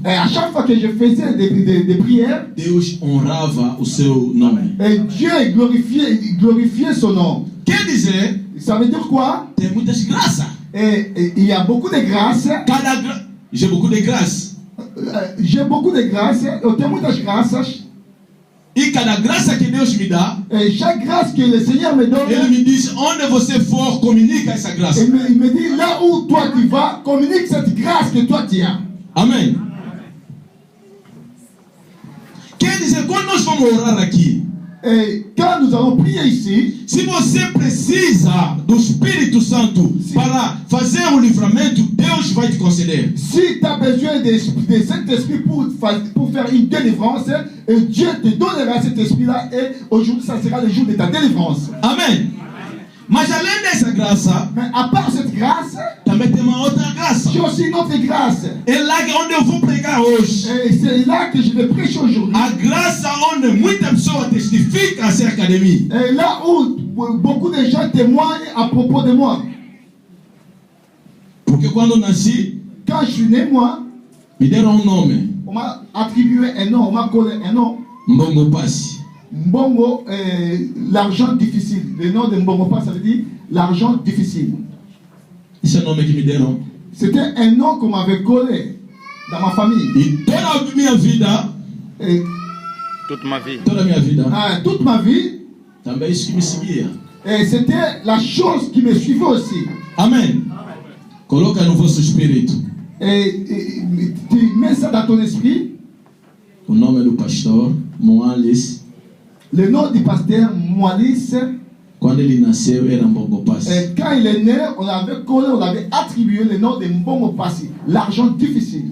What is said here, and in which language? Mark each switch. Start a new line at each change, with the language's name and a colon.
French: Et à chaque fois que je faisais des prières,
Portuguese: Deus honrava o seu nome.
French: et Dieu glorifiait son nom.
Portuguese: Quer dizer,
French: Ça veut dire quoi?
Portuguese: tem muitas graças.
French: Et il y a beaucoup de grâce. J'ai beaucoup de grâce. J'ai beaucoup de grâce.
Portuguese: Eu tenho muitas graças. E cada graça que Deus me dá,
French: Et chaque grâce que le Seigneur me donne,
Portuguese: Ele me diz: onde você for, comunica essa graça.
French: il me dit, là où toi tu vas, communique cette grâce que toi tu as.
Portuguese: Amém. Quer dizer, quando nós vamos orar aqui,
French: Et quand nous allons prier ici,
Portuguese: se você precisa do Espírito Santo para fazer o livramento, Deus vai te conceder.
French: si tu as besoin de Saint-Esprit pour faire une délivrance, et Dieu te donnera cet esprit-là, et aujourd'hui ça sera le jour de ta délivrance.
Portuguese: Amém. Mas além dessa graça,
French: Mais à part cette grâce,
Portuguese: também tem uma outra graça.
French: j'ai aussi une autre grâce.
Portuguese: É lá onde eu vou pregar hoje.
French: Et c'est là que je vais prêcher aujourd'hui.
Portuguese: A graça onde muita pessoa testifica acerca de mim.
French: Et là où beaucoup de gens témoignent à propos de moi.
Portuguese: Porque quando eu nasci,
French: Quand je suis né, moi,
Portuguese: me deram nome.
French: on m'a attribué un nom, on m'a collé un nom. Mbongo Passi. Mbongo, l'argent difficile. Le nom de Mbongo Pass, ça veut dire l'argent difficile.
Portuguese: Esse é o nome que me deram.
French: C'était un nom qu'on m'avait collé dans ma famille.
Portuguese: E toda a minha vida,
French: Et, Toute ma vie.
Portuguese: toda a minha vida,
French: toute ma vie,
Portuguese: também isso que me seguia.
French: et c'était la chose qui me suivait aussi.
Portuguese: Amém. Coloca no vosso espírito
French: Et tu mets ça dans ton esprit.
Portuguese: o nome do pastor Moalis.
French: Le nom du pasteur Moalis,
Portuguese: Quando ele nasceu era Mbongo Passi.
French: et quand il est né, on l'avait collé, on l'avait attribué le nom de Mbongo Passi, l'argent difficile.